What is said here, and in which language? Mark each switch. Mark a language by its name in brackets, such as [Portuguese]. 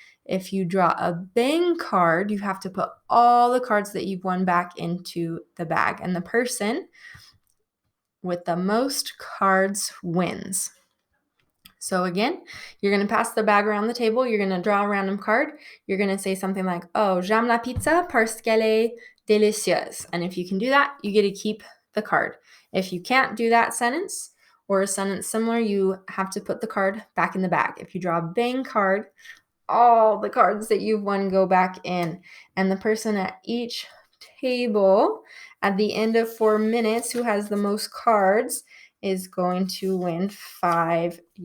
[English] If you draw a Bang card, you have to put all the cards that you've won back into the bag. And the person with the most cards wins. So again, you're going to pass the bag around the table. You're going to draw a random card. You're going to say something like, oh, [French] j'aime la pizza parce qu'elle est délicieuse. [English] And if you can do that, you get to keep the card. If you can't do that sentence or a sentence similar, you have to put the card back in the bag. If you draw a Bang card, all the cards that you've won go back in. And the person at each table at the end of 4 minutes who has the most cards is going to win €5.